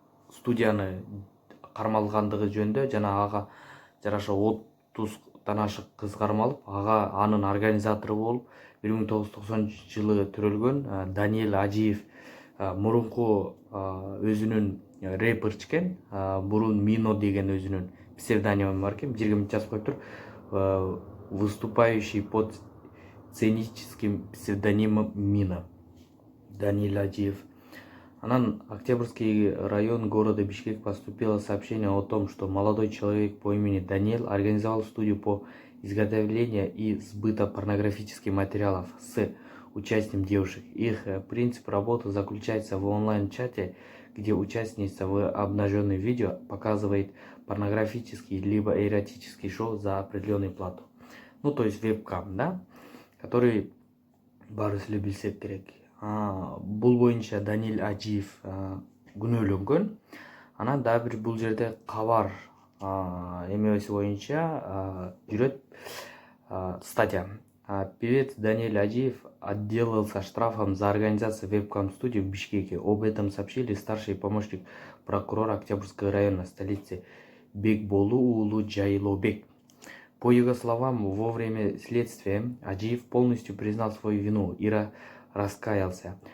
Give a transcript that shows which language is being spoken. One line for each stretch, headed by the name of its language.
Kyrgyz: студияны кармалгандыгы жөнүндө жана ага жараша 30 ашык кыз кармалып, ага анын организатору болуп 1990 жылы төрөлгөн Даниил Ажиев мурунку өзүнүн рэпер экен. Бурун Мино деген өзүнүн псевдонимы бар экен. Бирге жазып коюптур.
Russian: Выступающий под сценическим псевдонимом Мина. Даниил Ажиев. Анан Октябрьский район города Бишкек поступило сообщение о том, что молодой человек по имени Даниил организовал студию по изготовлению и сбыта порнографических материалов с участием девушек. Их принцип работы заключается в онлайн-чате, где участница в обнаженном видео показывает порнографический либо эротический шоу за определенную плату. Ну, то есть вебкам, да, который
Kyrgyz: баарыбыз эле билсек керек. Бул боюнча Даниил Ажиев күнөөлөнгөн. Анан дагы бир бул жерде кабар эмебеси боюнча жүрөт статья.
Russian: Певец Даниил Ажиев отделался штрафом за организацию вебкам-студии в Бишкеке. Об этом сообщили старший помощник прокурора Октябрьского района столицы Бекболу уулу Жайлобек. По его словам, во время следствия Ажиев полностью признал свою вину и раскаялся.